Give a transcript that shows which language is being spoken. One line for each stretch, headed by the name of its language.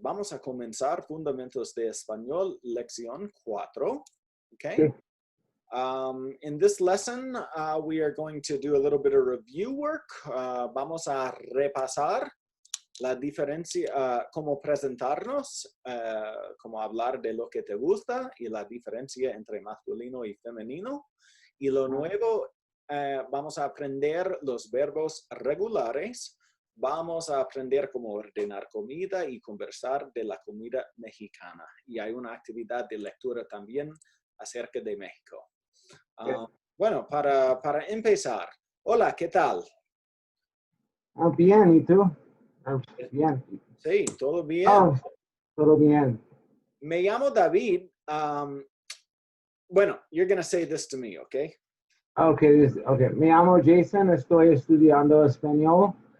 Spanish: Vamos a comenzar Fundamentos de Español, Lección 4.
English: Okay? In this lesson, we are going to do a little bit of review work.
Spanish: Vamos a repasar la diferencia, cómo presentarnos, cómo hablar de lo que te gusta y la diferencia entre masculino y femenino. Y lo nuevo, vamos a aprender los verbos regulares. Vamos a aprender cómo ordenar comida y conversar de la comida mexicana. Y hay una actividad de lectura también acerca de México. Bueno, para empezar. Hola, ¿qué tal? Bien, ¿y tú? Bien. Sí, todo bien. Todo bien. Me llamo David.
English: Bueno, you're going to say this to me, okay? Okay.
Spanish: Me llamo Jason, estoy estudiando español.